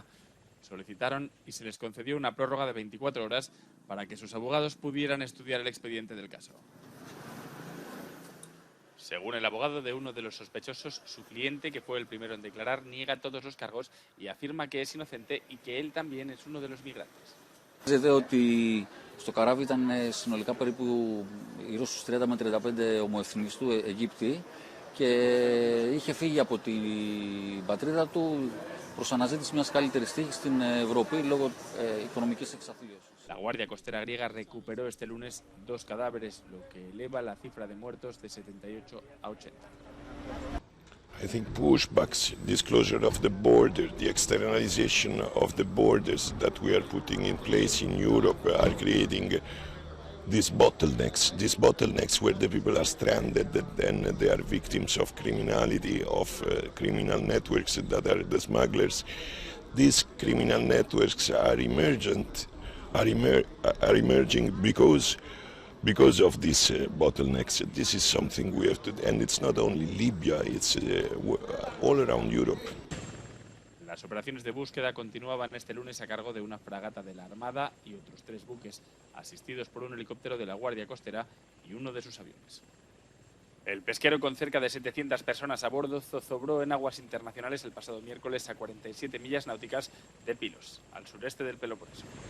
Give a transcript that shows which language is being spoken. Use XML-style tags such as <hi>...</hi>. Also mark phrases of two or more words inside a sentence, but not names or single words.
<es>Solicitaron y se les concedió una prórroga de 24 horas para que sus abogados pudieran estudiar el expediente del caso. Según el abogado de uno de los sospechosos, su cliente, que fue el primero en declarar, niega todos los cargos y afirma que es inocente y que él también es uno de los migrantes.</es> <el>Στο καράβι ήταν συνολικά περίπου γύρω στους 30 με 35 ομοεθνείς του Αιγύπτιοι και είχε φύγει από την πατρίδα του προς αναζήτηση μιας καλύτερης τύχης στην Ευρώπη λόγω οικονομικής εξαθλίωσης.</el> <es>La Guardia Costera griega recuperó este lunes 2 cadáveres, lo que eleva la cifra de muertos de 78 a 80.</es> <en>I think pushbacks, disclosure of the border, the externalization of the borders that we are putting in place in Europe are creating these bottlenecks where the people are stranded, that then they are victims of criminality, of criminal networks that are the smugglers. These criminal networks are emerging because of these bottlenecks. This is something we have to, and it's not only Libya, it's all around Europe.</en> <es>Las operaciones de búsqueda continuaban este lunes a cargo de una fragata de la Armada y otros 3 buques, asistidos por un helicóptero de la Guardia Costera y uno de sus aviones. El pesquero, con cerca de 700 personas a bordo, zozobró en aguas internacionales el pasado miércoles a 47 millas náuticas de Pilos, al sureste del Peloponeso.</es>